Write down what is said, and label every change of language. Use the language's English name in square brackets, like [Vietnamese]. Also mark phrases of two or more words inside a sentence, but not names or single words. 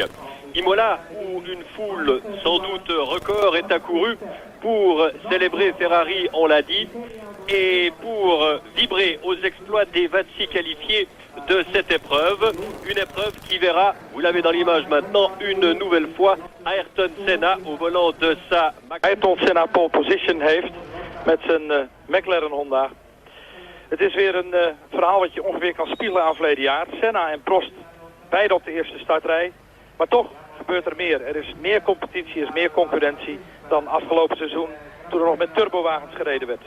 [French] Imola où une foule sans doute record est accourue pour célébrer Ferrari, on l'a dit, et pour vibrer aux exploits des 26 qualifiés de cette épreuve. Une épreuve qui verra, vous l'avez dans l'image maintenant, une nouvelle fois Ayrton Senna au volant de sa [Dutch] Ayrton Senna pole position heeft met zijn McLaren Honda. Het is weer een verhaal wat je ongeveer kan spiegelen aan verleden jaar. Senna en Prost beide op de eerste startrij. Maar toch gebeurt er meer. Er is meer competitie, er is meer concurrentie dan afgelopen seizoen toen er nog met turbowagens gereden werd.